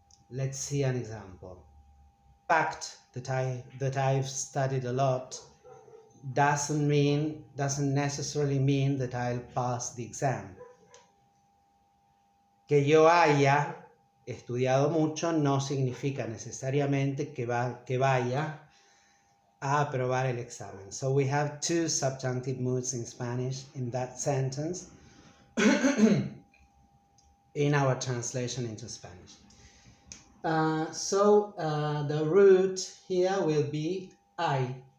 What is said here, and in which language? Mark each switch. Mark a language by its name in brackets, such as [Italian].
[English] Let's see an example. Fact that I've studied a lot doesn't necessarily mean that I'll pass the exam. [Spanish] Que yo haya estudiado mucho no significa necesariamente que vaya a aprobar el examen. [English] So we have two subjunctive moods in Spanish in that sentence in our translation into Spanish. So the root here will be I.